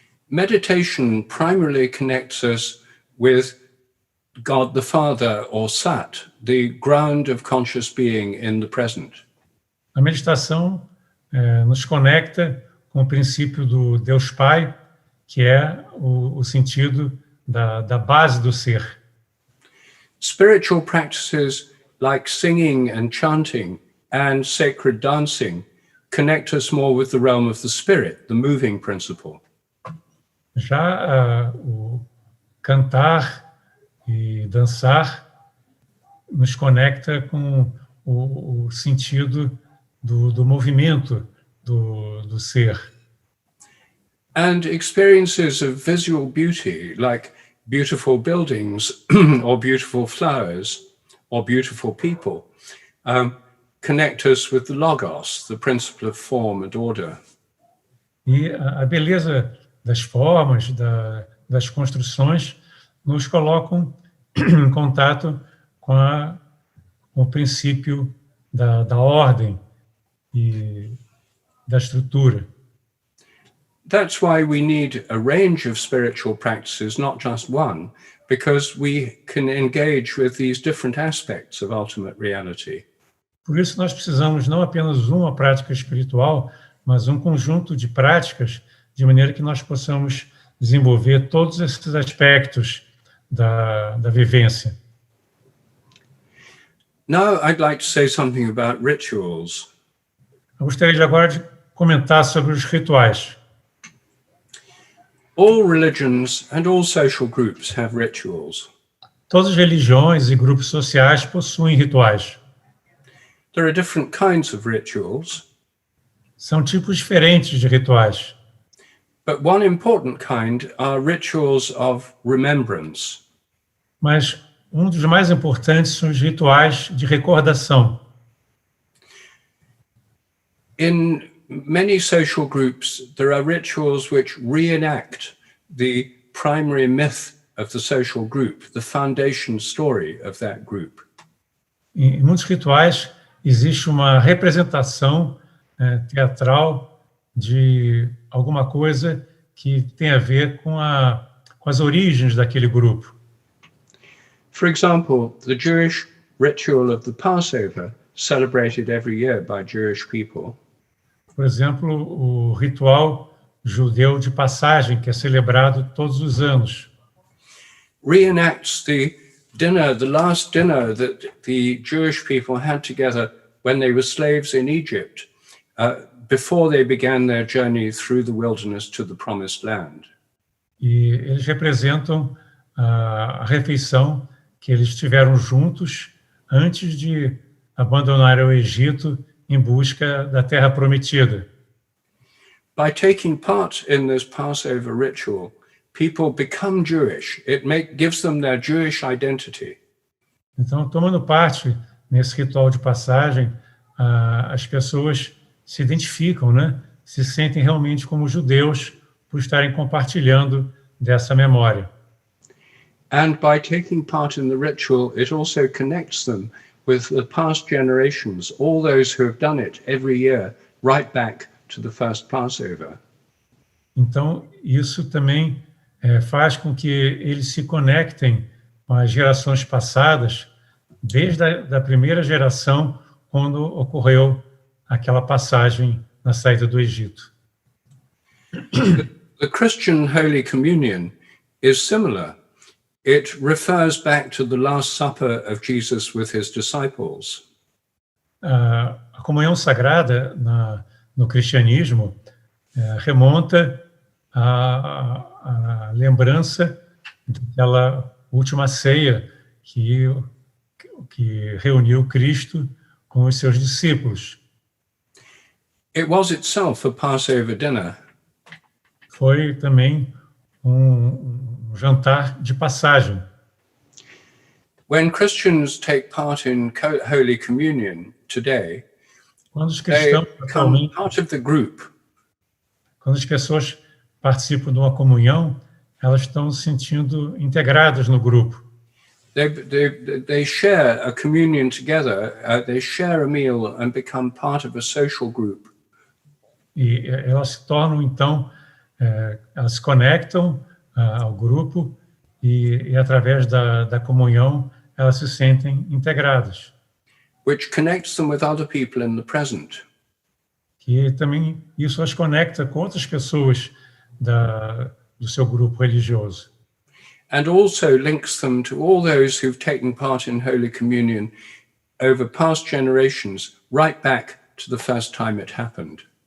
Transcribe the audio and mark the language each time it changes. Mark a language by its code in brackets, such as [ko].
[en] Meditation primarily connects us with God the Father, or Sat, the ground of conscious being in the present. [pt] A meditação nos conecta com o princípio do Deus Pai, que é o sentido da base do ser. [en] Spiritual practices like singing and chanting and sacred dancing connect us more with the realm of the spirit, the moving principle. [pt] Já o cantar e dançar nos conecta com o sentido do movimento do ser. [en] And experiences of visual beauty, like beautiful buildings or beautiful flowers or beautiful people, connect us with the Logos, the principle of form and order. [pt] E a beleza das formas, das construções, nos colocam em contato com o princípio da ordem e da estrutura. [en] That's why we need a range of spiritual practices, not just one, because we can engage with these different aspects of ultimate reality. [pt] Por isso nós precisamos não apenas uma prática espiritual, mas um conjunto de práticas, de maneira que nós possamos desenvolver todos esses aspectos da vivência. [en] Now I'd like to say something about rituals. [pt] Eu gostaria agora de comentar sobre os rituais. [en] All religions and all social groups have rituals. [pt] Todas as religiões e grupos sociais possuem rituais. [en] There are different kinds of rituals, [pt] São tipos diferentes de rituais. [en] but one important kind are rituals of remembrance. [pt] Mas um dos mais importantes são os rituais de recordação. [en] In many social groups, there are rituals which reenact the primary myth of the social group, the foundation story of that group. [pt] Em muitos rituais existe uma representação teatral de alguma coisa que tem a ver com as origens daquele grupo. [en] For example, the Jewish ritual of the Passover, celebrated every year by Jewish people, [pt] Por exemplo, o ritual judeu de passagem, que é celebrado todos os anos. [en] reenacts the dinner, the last dinner that the Jewish people had together when they were slaves in Egypt, before they began their journey through the wilderness to the promised land. [pt] E eles representam a refeição que eles tiveram juntos antes de abandonar o Egito em busca da Terra Prometida. [en] By taking part in this Passover ritual, people become Jewish. It gives them their Jewish identity. [pt] Então, tomando parte nesse ritual de passagem, as pessoas se identificam, né? Se sentem realmente como judeus por estarem compartilhando dessa memória. [en] And by taking part in the ritual, it also connects them with the past generations, all those who have done it every year, right back to the first Passover. [pt] Então, isso também faz com que eles se conectem com as gerações passadas, desde a primeira geração, quando ocorreu aquela passagem na saída do Egito. [en] The Christian Holy Communion is similar. It refers back to the Last Supper of Jesus with his disciples. [pt] A comunhão sagrada no cristianismo remonta à lembrança daquela última ceia que reuniu Cristo com os seus discípulos. [en] It was itself a Passover dinner. [pt] Foi também um jantar de passagem. [en] When Christians take part in Holy Communion today, [pt] Quando os [en] they [pt] cristãos [en] become [pt] atualmente, [en] part of the group. [pt] quando as pessoas participam de uma comunhão, elas estão se sentindo integradas no grupo. [en] They share a communion together, they share a meal and become part of a social group. [pt] E elas se tornam, então, elas se conectam ao grupo e através da comunhão, elas se sentem integradas. [en] Which connects them with other people in the present. [pt] Que também isso as conecta com outras pessoas do seu grupo religioso. [en] And also links them to all those who've taken part in Holy Communion over past generations, right back to the first time it happened.